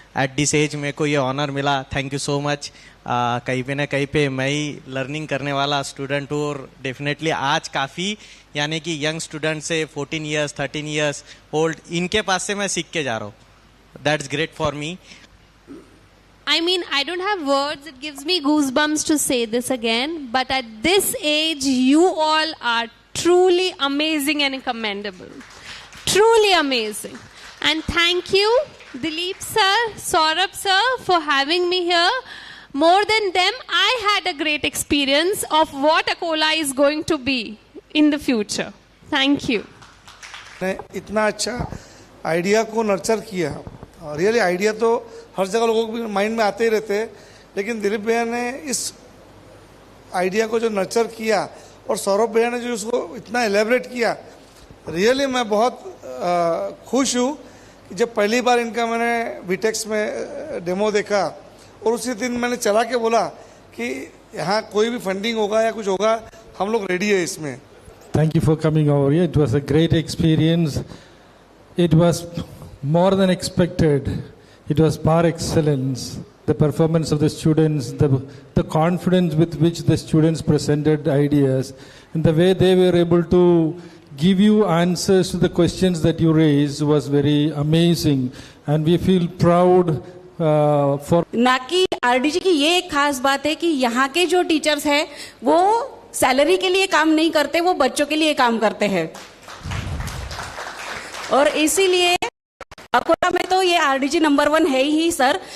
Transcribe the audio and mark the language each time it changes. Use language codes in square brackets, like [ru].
[en] at this age [hi] मेरे को ये ऑनर मिला, [en] Thank you so much. [hi] कहीं पे ना कहीं पे मैं ही लर्निंग करने वाला स्टूडेंट हूँ और डेफिनेटली आज काफ़ी यानी कि यंग स्टूडेंट से 14 ईयर्स 13 ईयर्स ओल्ड इनके पास से मैं सीख के जा रहा हूँ। [en] That's great for me. I mean, I don't have words. It gives me goosebumps to say this again. But at this age, you all are truly amazing and commendable. Truly amazing. And thank you, Dileep sir, Saurabh sir, for having me here. More than them, I had a great experience of what Akola is going to be in the future. Thank you. [hi] इतना अच्छा idea को nurture किया। Really idea तो हर जगह लोगों के mind में आते ही रहते हैं, लेकिन दिलीप भैया ने इस आइडिया को जो नर्चर किया और सौरभ भैया ने जो उसको इतना एलेबरेट किया, रियली मैं बहुत खुश हूँ कि जब पहली बार इनका मैंने बीटेक्स में डेमो देखा और उसी दिन मैंने चला के बोला कि यहाँ कोई भी फंडिंग होगा या कुछ होगा, हम लोग रेडी है इसमें। [en] Thank you for coming over here. It was a great experience. It was more than expected. It was par excellence. The performance of the students, the confidence with which the students presented ideas, and the way they were able to give you answers to the questions that you raised was very amazing. And we feel proud for. [hi] ना कि RDG की ये एक खास बात है कि यहाँ के जो टीचर्स हैं वो सैलरी के लिए काम नहीं करते, वो बच्चों के लिए काम करते हैं। और इसीलिए अकोला में तो ये आरडीजी नंबर 1 है ही सर।